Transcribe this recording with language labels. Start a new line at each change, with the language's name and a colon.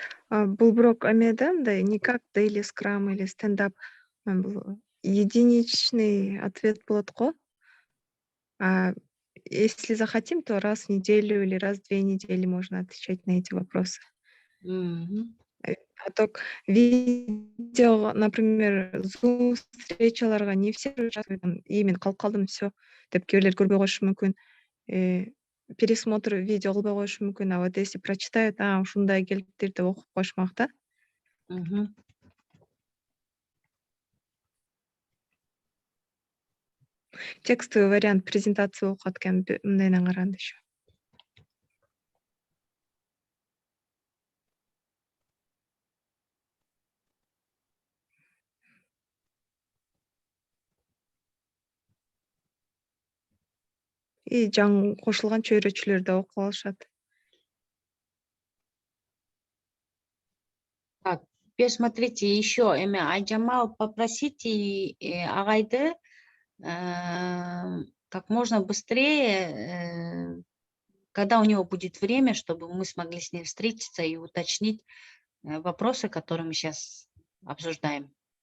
Kyrgyz: Бул бирок эме да, мындай
Russian: не как
English: daily scrum
Kyrgyz: или стендап, бул
Russian: единичный ответ
Kyrgyz: болот го.
Russian: Если захотим, то раз в неделю или раз в 2 недели можно отвечать на эти вопросы. А то видео, например,
Kyrgyz: Zoom встречаларга
Russian: не все участвуют,
Kyrgyz: и мен калып калдым, все деп кээ көрбөй коюшу мүмкүн. Пересмотр видео кылбай коюшу мүмкүн.
Russian: А вот если прочитают,
Kyrgyz: ушундай келиптир деп окуп коюшмак да.
Russian: Текстовый вариант презентации
Kyrgyz: окуп аткан мындайынан караганда еще. И жаңы кошулган чөйрөчүлөр да окуп алышат.
Russian: Так, теперь смотрите, еще Айжамал, попросите агайды как можно быстрее когда у него будет время, чтобы мы смогли с ним встретиться и уточнить вопросы, которые мы сейчас обсуждаем.